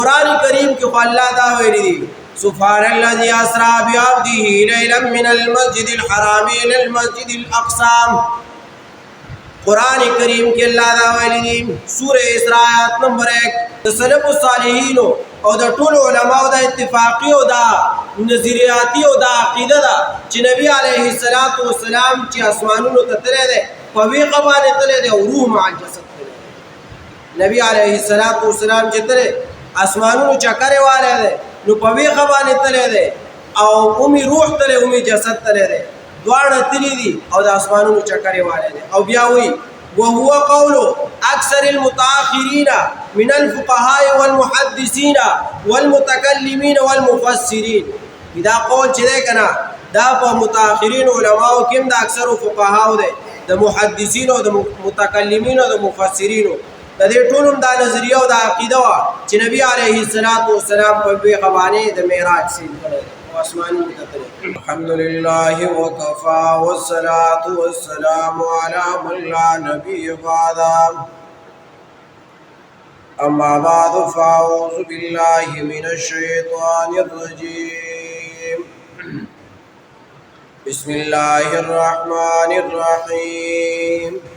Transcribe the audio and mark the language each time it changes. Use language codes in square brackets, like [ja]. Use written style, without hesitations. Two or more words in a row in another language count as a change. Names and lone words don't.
[ps] قرآن کریم کې الله دا ویلي دي [ar] سبحان الذي اسرى بعبده ليلا من المسجد الحرام الى المسجد الاقصى. [ps] قرآن کریم کې الله دا ویلي دي سورہ اسراء آیت نمبر 1 د [ar] سلف الصالحین [ps] او د ټول علماء د اتفاقی او د نظریاتی او د عقیده دا چې نبی [ar] علیه الصلاۃ والسلام [ps] چې اسمانونو ته تللی دی په ویغه باندې تللی دی او [ar] روح مع الجسد [ps] تللی. نبی [ar] علیه الصلاۃ والسلام [ps] چې تللی اسمانونو چکرې والی دی نو په ویغه باندې تللی دی او اومي روح تللی اومي جسد تللی دی دواړه تللی دي او د اسمانونو چکرې والی دی. او بیا وایي [ar] وهو قول أكثر المتأخرين من الفقهاء والمحدثين والمتكلمين والمفسرين. [ps] دا قول چې دی کنه دا په متأخرین علماو کې هم د اکثرو فقهاو دی د محدثین او د متکلمین او د مفسرینو د دې ټول هم دا نظریه او دا عقیده وه چې نبی [ar] علیه الصلاۃ والسلام [ps] په بیغه باندې د معراج سین کړی او اسمانونو ته تللی. [ar] الحمد لله وکفى والصلاة والسلام على من لا نبي بعده. أما بعد فأعوذ بالله من الشيطان الرجيم. بسم الله الرحمن الرحيم.